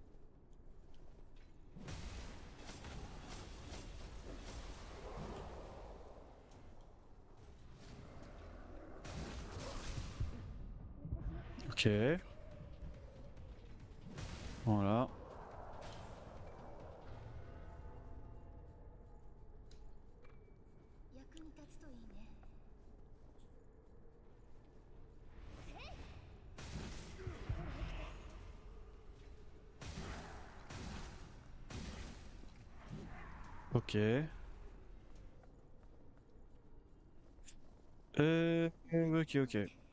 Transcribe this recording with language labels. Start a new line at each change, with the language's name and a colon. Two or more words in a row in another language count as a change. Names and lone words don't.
French: Ok. Voilà.
Japanese: 役に立つといいね。
French: Ok. Ok, ok.